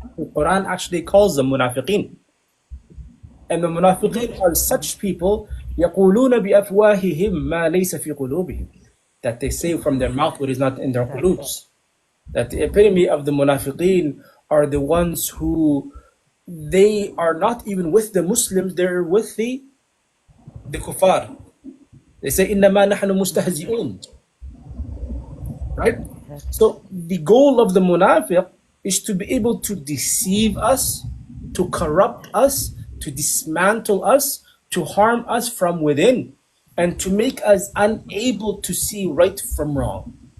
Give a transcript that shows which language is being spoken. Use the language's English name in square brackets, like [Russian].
[English] The Quran actually calls them munafiqeen. And the munafiqeen are such people [Arabic] يَقُولُونَ بِأَفْوَاهِهِمْ مَا لَيْسَ فِي قُلُوبِهِم, [English] that they say from their mouth what is not in their Exactly. qulubs. That the epitome of the munafiqeen are the ones who they are not even with the Muslims, they're with the kuffar. [Arabic] They say إِنَّمَا نَحْنُ مُسْتَهْزِئُونَ. [English] Right? Exactly. So the goal of the munafiq is to be able to deceive us, to corrupt us, to dismantle us, to harm us from within, and to make us unable to see right from wrong.